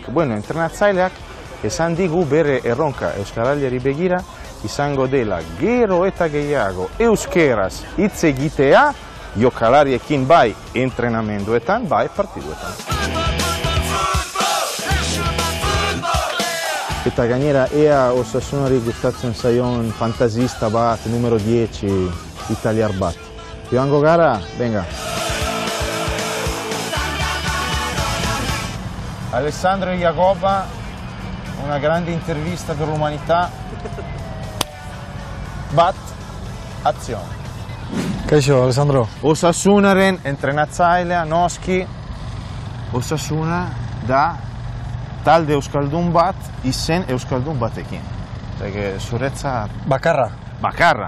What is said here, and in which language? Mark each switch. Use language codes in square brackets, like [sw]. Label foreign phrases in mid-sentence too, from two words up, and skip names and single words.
[eu] Bueno, entrenatzaileak esan digu bere erronka euskaraldiari begira izango dela gero eta gehiago euskeraz hitz egitea jokalariekin bai entrenamenduetan, bai partiduetan. Eta gainera ea Osasunari gustatzen zaion fantasista bat, numero 10, italiar bat. Joango gara, venga. [it] Alessandro e Jagoba, una grande intervista per l'umanità. [eu] Bat, azione. Kaixo, Alessandro. Osasunaren entrenatzailea, noski, Osasuna da talde euskaldun bat izen euskaldun batekin. Zuretzat... Bakarra.